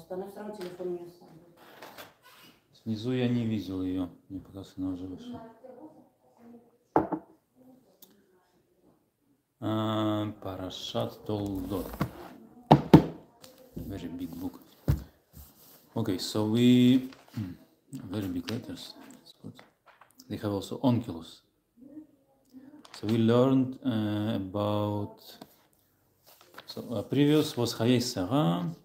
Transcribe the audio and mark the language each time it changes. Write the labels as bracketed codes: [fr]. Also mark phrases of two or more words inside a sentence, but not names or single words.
[ru] она все равно телефон у нее сам. Снизу я не видел ее, мне показалось, она уже вышла. [he] פרשת תולדות. [en] Very big book. Okay, so very big letters. That's good. They have also onkelos. So we learned about. So previous was Hayei Sarah.